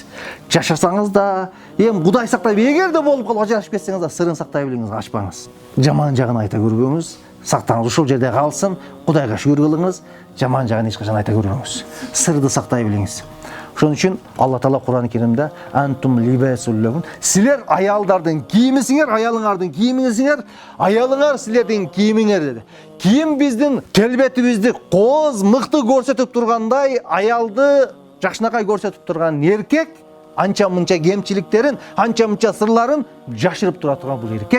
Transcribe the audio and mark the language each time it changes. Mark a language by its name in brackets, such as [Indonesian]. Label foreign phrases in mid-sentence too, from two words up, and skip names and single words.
[Kyrgyz] Жашасаңыз да, Кудай сактай, эгерде болуп калып ажырашып кетсеңиз да, сырын сактай билиңиз, ачпаңыз. Жаман жагын айта көрбөңүз, сактаңыз, ушул жерде калсын, Кудайга шүгүр кылыңыз, жаман жагын эч качан айта көрбөңүз. Сырды сактай билиңиз. Ошон үчүн Алла Таала Кур'ан-ы Керимде [Arabic] أنتم لباس لهم, [Kyrgyz] силер аялдардын кийимисиңер, аялыңардын кийимиңер, аялыңар силердин кийимиңер деди. Кийим биздин келбетибизди кооз, мыкты көрсөтүп тургандай, аялды жакшынакай көрсөтүп турган эркек анча-мынча кемчиликтерин, анча-мынча сырларын жашырып тура турган бул эркек.